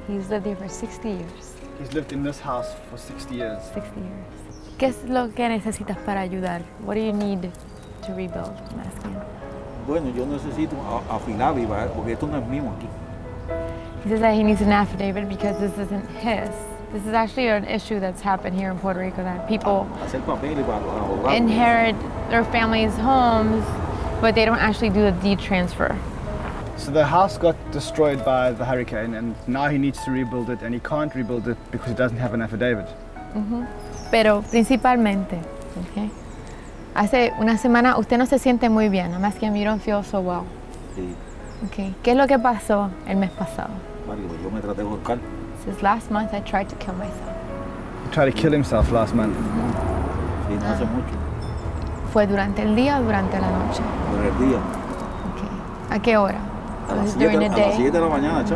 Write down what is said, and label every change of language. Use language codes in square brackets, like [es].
[en] He's lived here for 60 years. He's lived in this house for 60 years. 60 years. [es] ¿Qué es lo que necesitas para ayudar? [en] What do you need to rebuild? I'm asking. [es] Bueno, yo necesito affidavit porque esto no es mío aquí. [en] He says that he needs an affidavit because this isn't his. This is actually an issue that's happened here in Puerto Rico, that people inherit their families' homes, but they don't actually do the deed transfer. So the house got destroyed by the hurricane, and now he needs to rebuild it, and he can't rebuild it because he doesn't have an affidavit. [es] Pero principalmente, okay, hace una semana usted no se siente muy bien. [en] I'm asking him, you don't feel so well. [es] Sí. Okay. ¿Qué es lo que pasó el mes pasado? Yo me traté de ahorcar. [en] Since last month I tried to kill myself. He tried to kill himself last month. [es] Sí, no hace mucho. ¿Fue durante el día o durante la noche? Durante el día. Okay. ¿A qué hora? A las 7 de la mañana, chacho.